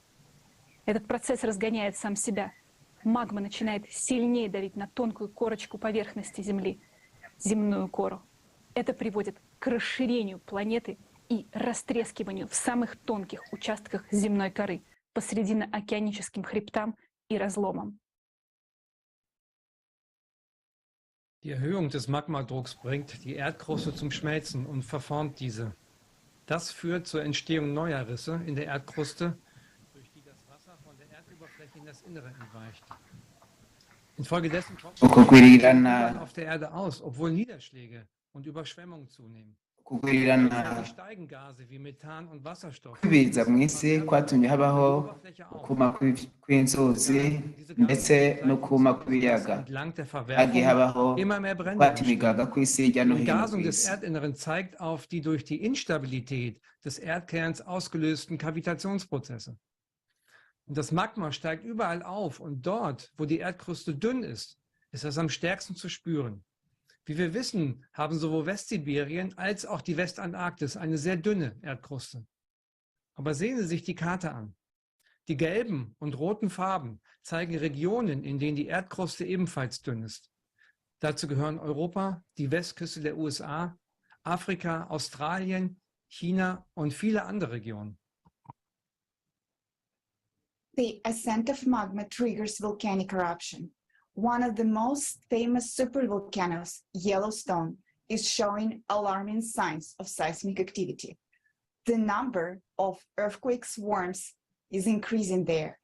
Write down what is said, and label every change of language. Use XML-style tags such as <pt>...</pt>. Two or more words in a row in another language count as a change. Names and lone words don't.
<ru>Этот процесс разгоняет сам себя. Магма начинает сильнее давить на тонкую корочку поверхности Земли, земную кору. Это приводит к расширению планеты и растрескиванию в самых тонких участках земной коры, посредине океаническим хребтам и разломам.</ru> <de>Die Erhöhung des Magmadrucks bringt die Erdkruste zum Schmelzen und verformt diese. Das führt zur Entstehung neuer Risse in der Erdkruste, durch die das Wasser von der Erdoberfläche in das Innere entweicht. Infolgedessen trocknet auf der Erde aus, obwohl Niederschläge und Überschwemmungen zunehmen.</de> <rn>kugwirirana kwibiza mu isi kwatumye habaho ukuma kw'inzuzi ndetse no kuma kw'ibiyaga hagiye habaho kwata imigaga kw'isi hirya no</rn> <de>Die</de> <rn>hino</rn> <de>Gasung</de> <rn>ku</rn> <de>des</de> <rn>isi.</rn> <de>Erdinneren zeigt auf die durch die Instabilität des Erdkerns ausgelösten Kavitationsprozesse. Und das Magma steigt überall auf und dort, wo die Erdkruste dünn ist, ist es am stärksten zu spüren. Wie wir wissen, haben sowohl Westsibirien als auch die Westantarktis eine sehr dünne Erdkruste. Aber sehen Sie sich die Karte an. Die gelben und roten Farben zeigen Regionen, in denen die Erdkruste ebenfalls dünn ist. Dazu gehören Europa, die Westküste der USA, Afrika, Australien, China und viele andere Regionen.</de> <en>The ascent of magma triggers volcanic eruption. One of the most famous supervolcanoes, Yellowstone, is showing alarming signs of seismic activity. The number of earthquake swarms is increasing there.</en>